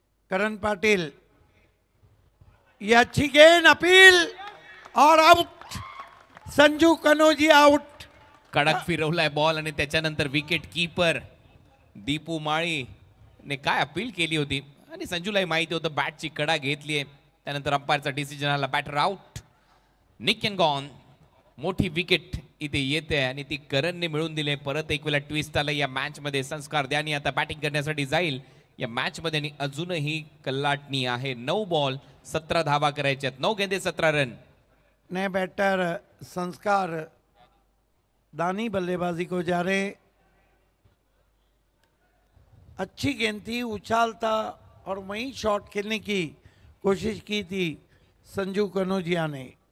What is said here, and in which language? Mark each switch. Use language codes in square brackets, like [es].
[hi] करण पाटिल ये अच्छी गेंद, अपील और आउट। संजू कनौजिया आउट। [mr] कडक फिरवलाय बॉल आणि त्याच्यानंतर विकेट कीपर दीपू माळी ने काय अपील केली होती, आणि संजूलाही माहिती होतं बॅटची कडा घेतली आहे। त्यानंतर अंपायरचा डिसिजन आला, batter out. [en] Nick and gone. [mr] मोठी विकेट इथे येते आणि ती करणने मिळून दिली। परत एक वेळा ट्विस्ट आला या मॅच मध्ये। संस्कार द्यानी आता बॅटिंग करण्यासाठी जाईल या मॅच मध्ये, आणि अजूनही कल्लाटणी आहे। 9 बॉल 17 धावा करायच्या आहेत। [hi] 9 गेंदे 17 रन। नए बैटर संस्कार दानी बल्लेबाजी को जा रहे। अच्छी गेंद थी, उछाल था और वहीं शॉट खेलने की कोशिश की थी संजू कनौजिया ने।